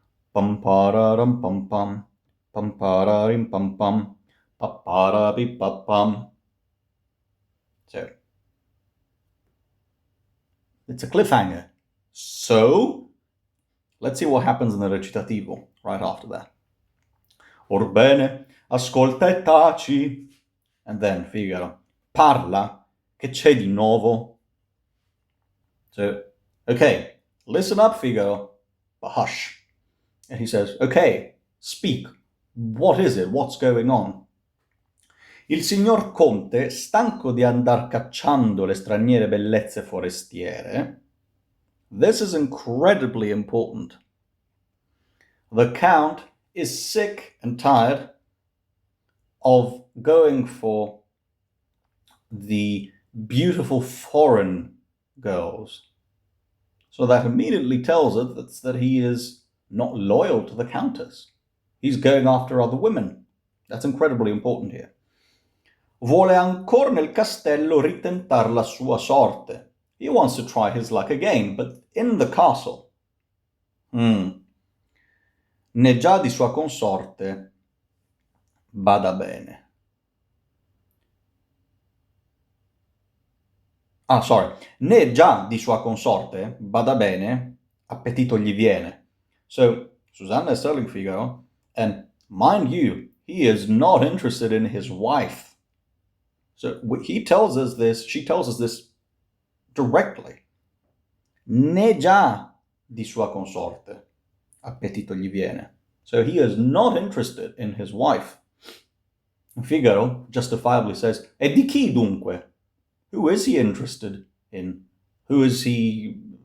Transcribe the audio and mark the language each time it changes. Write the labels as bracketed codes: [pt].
[en] Pam pararam pam pam, pam pararim pam pam, paparabi papam. So, it's a cliffhanger. So, let's see what happens in the recitativo right after that. [it] Orbene, ascolta e taci. [en] And then [it] Figaro, parla, che c'è di nuovo? [en] So, okay, listen up, Figaro, but hush. And he says, okay, speak. What is it? What's going on? [it] Il signor Conte, stanco di andar cacciando le straniere bellezze forestiere. [en] This is incredibly important. The Count is sick and tired of going for the beautiful foreign girls. So that immediately tells us that he is not loyal to the Countess. He's going after other women. That's incredibly important here. [it] Vuole ancora nel castello ritentar la sua sorte. [en] He wants to try his luck again, but in the castle. [it] Né già di sua consorte bada bene. Né già di sua consorte bada bene, appetito gli viene. [en] So, Susanna is telling Figaro, and mind you, he is not interested in his wife. So she tells us this directly. [it] Né già di sua consorte appetito gli viene. [en] So he is not interested in his wife. Figaro justifiably says, [it] e di chi dunque? [en] Who is he interested in? Who is he?